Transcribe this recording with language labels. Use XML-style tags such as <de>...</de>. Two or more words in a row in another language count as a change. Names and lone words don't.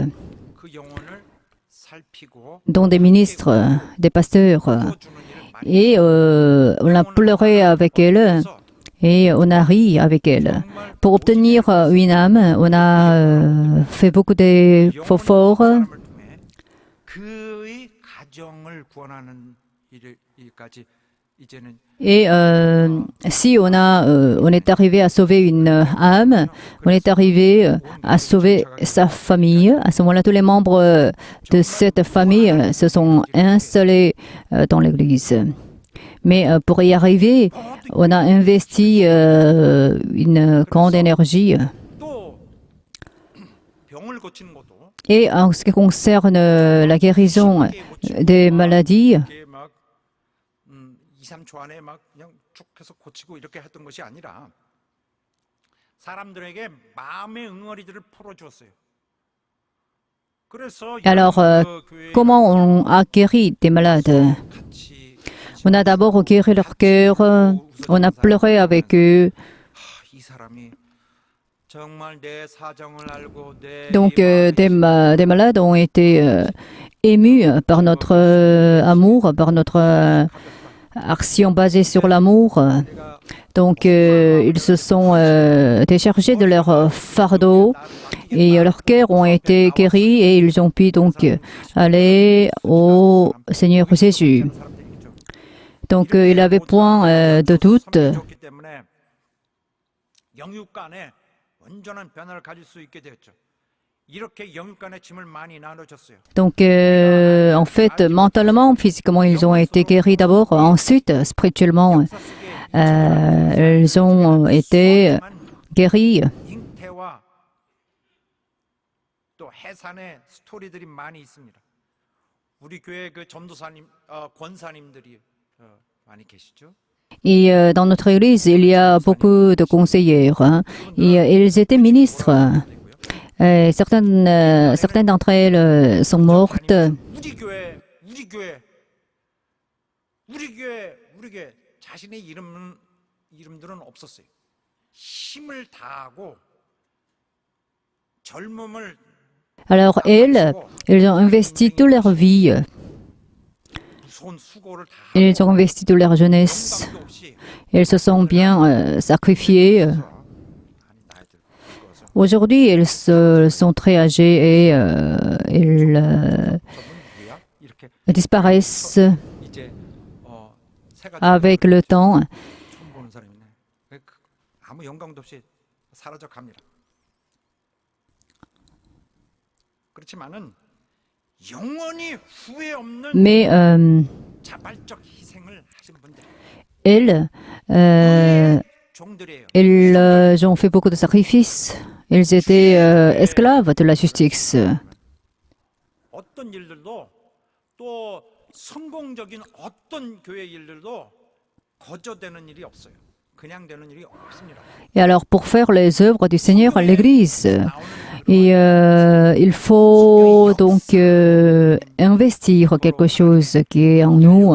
<ko>그 영혼을 살피고</ko> <fr>dont des ministres, des pasteurs.</fr> <ko>주는 일을 많이</ko> <fr>Et on a pleuré avec elles et on a ri avec elles. Pour obtenir une âme, on a fait beaucoup d'efforts.</fr> <ko>사람을 통해 그의 가정을 구원하는 일까지 이제는</ko> <fr>Et si on est arrivé à sauver une âme, on est arrivé à sauver sa famille. À ce moment-là, tous les membres de cette famille se sont installés dans l'Église. Mais pour y arriver, on a investi une grande énergie.</fr> <ko>또 병을 고치는 것도</ko> <fr>Et en ce qui concerne la guérison des maladies,</fr> <ko>이게 막 2, 3초 안에 막 그냥 쭉 해서 고치고 이렇게 했던 것이 아니라 사람들에게 마음의 응어리들을 풀어주었어요. 그래서</ko> <fr>alors comment on a guéri des malades?</fr> <ko>같이</ko> <fr>On a d'abord guéri leur cœur, on a pleuré avec eux.</fr> <ko>이 사람이 정말 내 사정을 알고 내</ko> <fr>Donc des malades ont été émus par notre amour, par notre action basée sur l'amour. Donc ils se sont déchargés de leur fardeau et leurs cœurs ont été guéris et ils ont pu donc aller au Seigneur Jésus. Donc il n'avait point de doute.</fr> <ko>좋기 때문에 영육간에 온전한 변화를 가질 수 있게 되었죠. 이렇게 영육간의 짐을 많이 나눠줬어요.</ko> <fr>Donc en fait, mentalement, physiquement, ils ont été guéris d'abord. Ensuite, spirituellement, ils ont été guéris.</fr> <ko>잉태와 또 해산의 스토리들이 많이 있습니다. 우리 교회 그 전도사님, 권사님들이 많이 계시죠.</ko> <fr>Et dans notre église, il y a beaucoup de conseillères. Hein, et ils étaient ministres. Certaines d'entre elles sont mortes.</fr> <ko>우리 교회 자신의 이름들은 없었어요. 힘을 다하고 젊음을</ko> <fr>Alors elles ont investi toute leur vie.</fr> <ko>무서운 수고를 다</ko> <fr>Ils ont investi toute leur jeunesse.</fr> <ko>감도 없이</ko> <fr>Elles se sont bien sacrifiées.</fr> <ko>아니 나이들 늙어서</ko> <fr>Aujourd'hui, elles sont très âgées et elles</fr> <ko>저분 누구야? 이렇게</ko> <fr>disparaissent</fr> <ko>이제 새가</ko> <fr>avec le temps.</fr> <ko>처음 보는 사람이네. 아무 영광도 없이 사라져 갑니다. 그렇지만은 영원히 후회 없는</ko> <fr>Mais</fr> <ko>자발적 희생을 하신 분들,</ko> <fr>elles</fr> <ko>종들이에요.</ko> <fr>ont fait beaucoup de sacrifices. Elles étaient esclaves de la justice.</fr> <ko>어떤 일들도 또 성공적인 어떤 교회 일들도 거저되는 일이 없어요. 그냥 되는 일이 없습니다.</ko> <fr>Et alors, pour faire les œuvres du Seigneur à l'Église, et il faut donc investir quelque chose qui est en nous.</fr>